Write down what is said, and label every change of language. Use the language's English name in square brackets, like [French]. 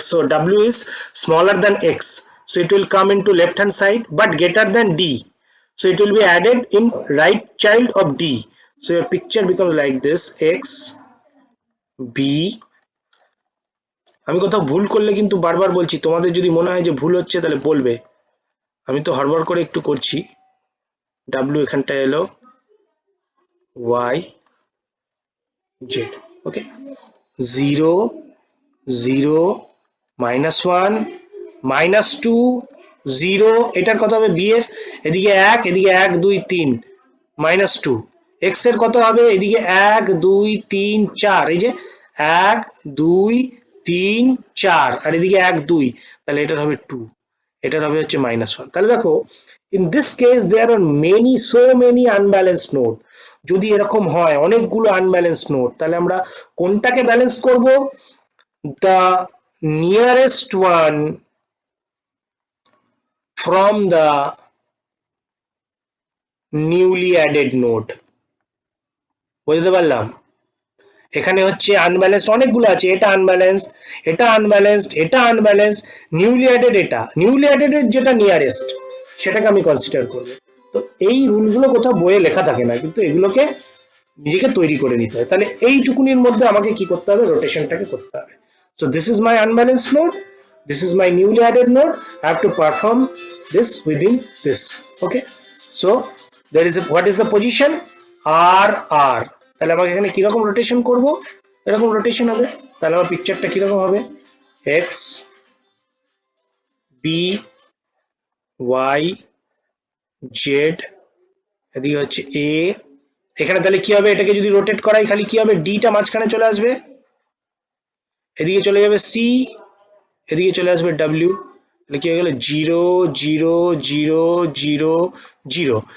[English] So W is smaller than X, so it will come into left hand side but greater than D, so it will be added in right child of D. So your picture becomes like this: X, B. [Bangla] আমি কোথাও ভুল করলে কিন্তু বারবার বলছি, তোমাদের যদি মনে হয় যে ভুল হচ্ছে তাহলে বলবে, আমি তো হড়বড় করে একটু করছি। W এখানটায় এলো, Y, Z. Okay, 0 0 -1 -2 0, এটার কত হবে? B এর এদিকে 1, এদিকে 1 2 3 -2, X এর কত হবে? এদিকে 1 2 3 4, এই যে 1 2 3 4, আর এদিকে 1 2, তাহলে এটার হবে 2, এটার হবে হচ্ছে -1। তাহলে দেখো, [English] in this case there are so many unbalanced node. [Bangla] যদি এরকম হয় অনেকগুলো আনব্যালেন্স নোড, তাহলে আমরা কোনটাকে ব্যালেন্স করব? [English] the nearest one from the newly added node. [Bangla] বুঝতে পারলাম? এখানে হচ্ছে আনব্যালেন্সড অনেকগুলো আছে, এটা আনব্যালেন্সড, এটা আনব্যালেন্সড, এটা আনব্যালেন্সড, নিউলি অ্যাডেড, এটা নিউলি অ্যাডেড এর যেটা নিয়ারেস্ট সেটাকে আমি কনসিডার করব। তো এই রুলগুলো কোথাও বইয়ে লেখা থাকে না, কিন্তু এগুলোকে নিজেকে তৈরি করে নিতে হয়। তাহলে এইটুকুনির মধ্যে আমাকে কি করতে হবে? রোটেশনটাকে করতে হবে। [English] So this is my unbalanced node, this is my newly added node, I have to perform this within this. Okay, so there is a, what is the position? R R. [Bangla] তাহলে আমাকে এখানে কিরকম রোটেশন করব, এরকম rotation হবে। তাহলে আমার পিকচারটা কিরকম হবে, এক্স বি ওয়াই জেড, এদিকে হচ্ছে এ, এখানে তাহলে কি হবে, এটাকে যদি রোটেট করাই খালি কি হবে, ডিটা মাঝখানে চলে আসবে, এদিকে চলে যাবে সি, এদিকে চলে আসবে ডাব্লিউ, তাহলে কি হয়ে গেল 0 0 0 0 0।